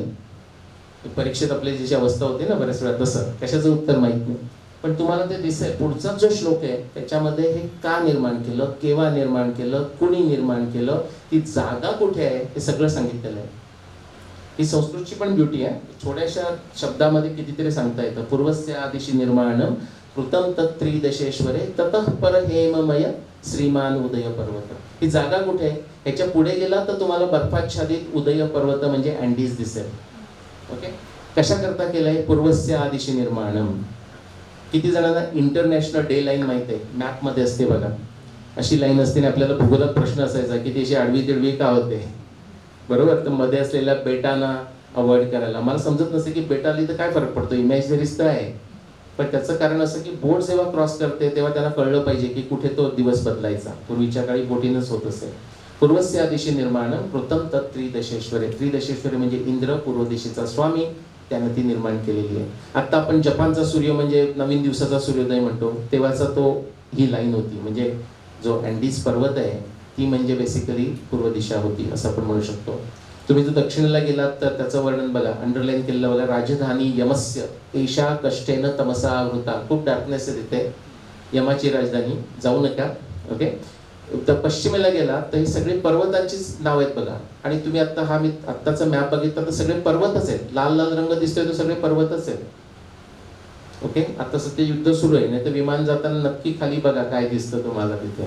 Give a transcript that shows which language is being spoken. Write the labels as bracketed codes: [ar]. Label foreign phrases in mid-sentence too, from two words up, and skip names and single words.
[mr] परीक्षेत आपली जी अवस्था होती ना बऱ्याच वेळा तसं, कशाचं उत्तर माहित नाही. पण तुम्हाला ते दिसेल पुढचा जो श्लोक आहे त्याच्यामध्ये हे का निर्माण केलं, केव्हा निर्माण केलं, कुणी निर्माण केलं, ती जागा कुठे आहे हे सगळं सांगितलेलं आहे. ही संस्कृतची पण ब्युटी आहे. थोड्याशा शब्दामध्ये कितीतरी सांगता येतं. [sa] पूर्वस्य आदिशी निर्माणम कृतम तत्त्रिदशेश्वरे ततः पर हेममय श्रीमान उदय पर्वत. [mr] ही जागा कुठे आहे? ह्याच्या पुढे गेला तर तुम्हाला बर्फाच्छादित उदय पर्वत म्हणजे अँडीज दिसेल. ओके, कशा करता केलंय? [sa] पूर्वस्य आदिशी निर्माणम. [mr] किती जणांना [en] international day line [mr] माहिती आहे? मॅपमध्ये असते बघा, अशी लाईन असते. आपल्याला भूगोलात प्रश्न असायचा की ती अशी आडवी तिडवी का होते, बरोबर? तर मध्ये असलेल्या बेटांना अवॉइड करायला. मला समजत नसे की बेट आली तर काय फरक पडतो, इमॅजिनरीच तर आहे. पण त्याचं कारण असं की बोट जेव्हा क्रॉस करते तेव्हा त्यांना कळलं पाहिजे की कुठे तो दिवस बदलायचा. पूर्वीच्या काळी बोटीनच होत असेल. [sa] पूर्वस्य आदिशी निर्माण कृतम तत् त्रिदशेश्वरे. [mr] त्रिदशेश्वरे म्हणजे इंद्र, पूर्व दिशेचा स्वामी, त्यानं ती निर्माण केलेली आहे. आता आपण जपानचा सूर्य म्हणजे नवीन दिवसाचा सूर्योदय म्हणतो, तेव्हाचा तो ही लाईन होती. म्हणजे जो अँडीज पर्वत आहे ती म्हणजे बेसिकली पूर्व दिशा होती असं आपण म्हणू शकतो. तुम्ही जर दक्षिणेला गेलात तर त्याचं वर्णन बघा, अंडरलाईन केलेलं बघा. [sa] राजधानी यमस्य एषा कष्टेन तमसा आवृता. [mr] खूप डार्कनेस आहे तिथे, यमाची राजधानी, जाऊ नका. ओके, तर पश्चिमेला गेला तर ही सगळी पर्वतांचीच नाव आहेत बघा. आणि तुम्ही आता हा मी आत्ताचा मॅप बघितला तर सगळे पर्वतच आहेत. लाल लाल रंग दिसतोय तो सगळे पर्वतच आहेत. ओके, आता सध्या युद्ध सुरू आहे, नाही तर विमान जाताना नक्की खाली बघा काय दिसतं तुम्हाला तिथे.